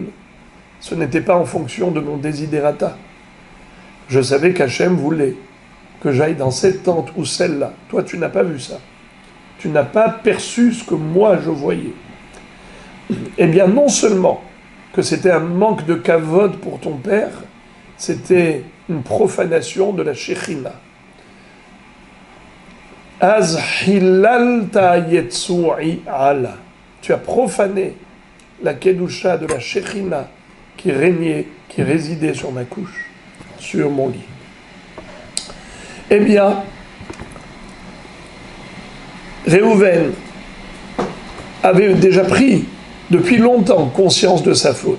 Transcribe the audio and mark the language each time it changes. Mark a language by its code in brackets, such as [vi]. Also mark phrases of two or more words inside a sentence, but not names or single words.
[fr] Ce n'était pas en fonction de mon desiderata. Je savais qu'Hachem voulait que j'aille dans cette tente ou celle-là. Toi, tu n'as pas vu ça. Tu n'as pas perçu ce que moi je voyais. Eh bien, non seulement que c'était un manque de kavod pour ton père, c'était une profanation de la Shekhinah. [he] אז חיללת יצועי עלה. [fr] Tu as profané la kedusha de la Shekhinah qui régnait, qui résidait sur ma couche, sur mon lit. Eh bien, Réhouven avait déjà pris depuis longtemps conscience de sa faute.